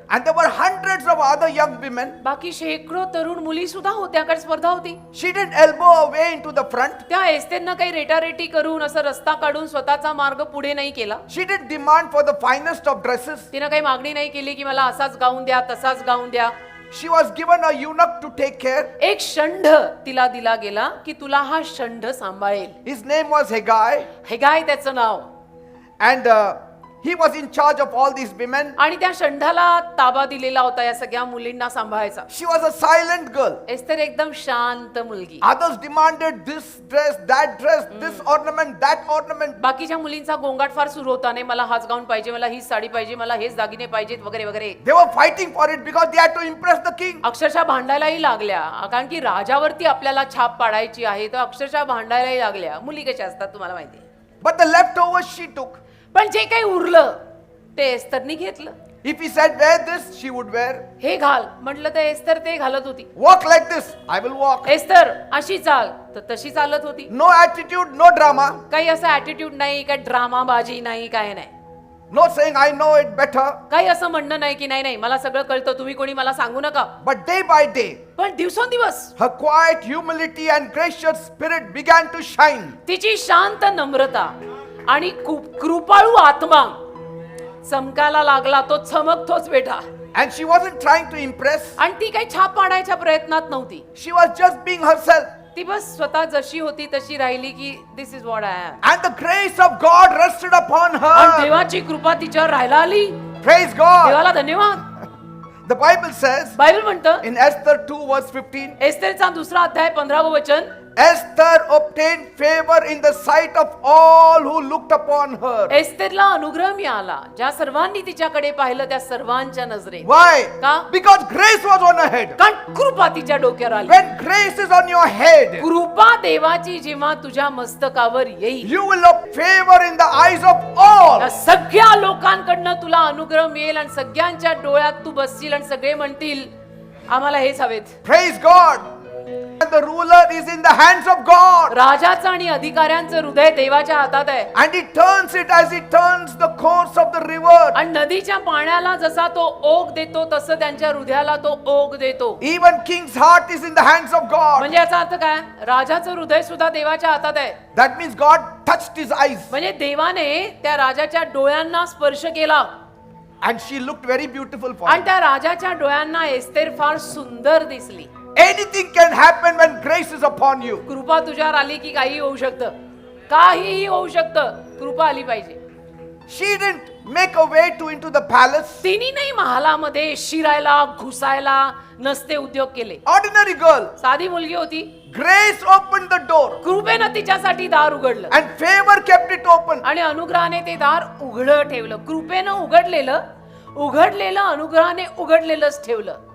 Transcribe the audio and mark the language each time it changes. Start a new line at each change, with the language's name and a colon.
English: and there were hundreds of other young women,
Marathi: बाकी शेकडो तरुण मुली सुद्धा होत्या, कारण स्पर्धा होती.
English: she didn't elbow her way into the front.
Marathi: त्या एस्तेरनं काही रेटारेटी करून असं रस्ता काढून स्वतःचा मार्ग पुढे नाही केला.
English: She didn't demand for the finest of dresses.
Marathi: तिनं काही मागणी नाही केली की मला असाच गाऊन द्या, तसाच गाऊन द्या.
English: She was given a eunuch to take care.
Marathi: एक षंढ तिला दिला गेला की तुला हा षंढ सांभाळेल.
English: His name was Haggai,
Marathi: हेगाय त्याचं नाव,
English: and he was in charge of all these women.
Marathi: आणि त्या षंढाला ताबा दिलेला होता या सगळ्या मुलींना सांभाळायचा.
English: She was a silent girl.
Marathi: Esther एकदम शांत मुलगी.
English: Others demanded this dress, this ornament, that ornament.
Marathi: बाकीच्या मुलींचा गोंगाट फार सुरू होता, नाही मला हाच गाऊन पाहिजे, मला हीच साडी पाहिजे, मला हेच दागिने पाहिजेत वगैरे वगैरे.
English: They were fighting for it because they had to impress the king.
Marathi: अक्षरशः भांडायलाही लागल्या, कारण की राजावरती आपल्याला छाप पाडायची आहे, तर अक्षरशः भांडायलाही लागल्या. मुली कशा असतात तुम्हाला माहिती आहे.
English: But the leftovers she took.
Marathi: पण जे काही उरलं ते एस्तरनी घेतलं.
English: If he said wear this, she would wear.
Marathi: हे घाल म्हटलं तर एस्तर ते घालत होती.
English: Walk like this, I will walk.
Marathi: Esther अशी चाल तर तशी चालत होती.
English: No attitude, no drama.
Marathi: काही असं ऍटिट्यूड नाही, काही ड्रामा बाजी नाही, काय नाही.
English: No saying I know it better.
Marathi: काही असं म्हणणं नाही की नाही नाही मला सगळं कळतं, तुम्ही कोणी मला सांगू नका.
English: But day by day,
Marathi: पण दिवसेंदिवस
English: her quiet humility and gracious spirit began to shine.
Marathi: तिची शांत नम्रता आणि कृपाळू आत्मा चमकायला लागला. तो चमकतोच बेटा.
English: And she wasn't trying to impress.
Marathi: आणि ती काही छाप पाडायच्या प्रयत्नात नव्हती.
English: She was just being herself.
Marathi: ती बस स्वतः जशी होती तशी राहिली की
English: This is what I am. And the grace of God rested upon
Marathi: आणि
English: her.
Marathi: देवाची कृपा तिच्यावर राहायला आली.
English: Praise God.
Marathi: देवाला धन्यवाद.
English: The Bible says
Marathi: बायबल म्हणतं
English: in Esther 2 verse 15,
Marathi: एस्तेरचा 2 अध्याय 15 वचन,
English: Esther obtained favor in the sight of all who looked upon her.
Marathi: एस्तेरला अनुग्रह मिळाला ज्या सर्वांनी तिच्याकडे पाहिलं त्या सर्वांच्या नजरेत.
English: Why?
Marathi: का?
English: Because grace was on her head.
Marathi: कारण कृपा तिच्या डोक्यावर आली.
English: When grace is on your head,
Marathi: कृपा देवाची जेव्हा तुझ्या मस्तकावर येईल,
English: you will have favor in the eyes of all.
Marathi: त्या सगळ्या लोकांकडनं तुला अनुग्रह मिळेल आणि सगळ्यांच्या डोळ्यात तू बसशील आणि सगळे म्हणतील आम्हाला हेच हवेत. Praise God.
English: The ruler is in the hands of God.
Marathi: राजाचं आणि अधिकाऱ्यांचं हृदय देवाच्या हातात आहे.
English: And he turns it as he turns the course of the river.
Marathi: आणि नदीच्या पाण्याला जसा तो ओघ देतो तसं त्यांच्या हृदयाला तो ओघ देतो.
English: Even king's heart is in the hands of God.
Marathi: म्हणजे याचा अर्थ काय? राजाचं हृदय सुद्धा देवाच्या हातात आहे.
English: That means God touched his eyes.
Marathi: म्हणजे देवाने त्या राजाच्या डोळ्यांना स्पर्श केला.
English: And she looked very beautiful for
Marathi: आणि
English: him.
Marathi: त्या राजाच्या डोळ्यांना एस्तेर फार सुंदर दिसली.
English: Anything can happen when grace is upon you.
Marathi: कृपा तुझ्यावर आली की काही होऊ शकतं, काहीही होऊ शकतं. कृपा आली पाहिजे.
English: She didn't make a way to into the palace.
Marathi: तिने नाही महालामध्ये शिरायला घुसायला नसते उद्योग केले.
English: Ordinary girl.
Marathi: साधी मुलगी होती.
English: Grace opened the door.
Marathi: कृपेनं तिच्यासाठी दार उघडलं
English: And favor kept it open.
Marathi: आणि अनुग्रहाने ते दार उघडं ठेवलं. कृपेनं उघडलेलं अनुग्रहाने उघडलेलंच ठेवलं.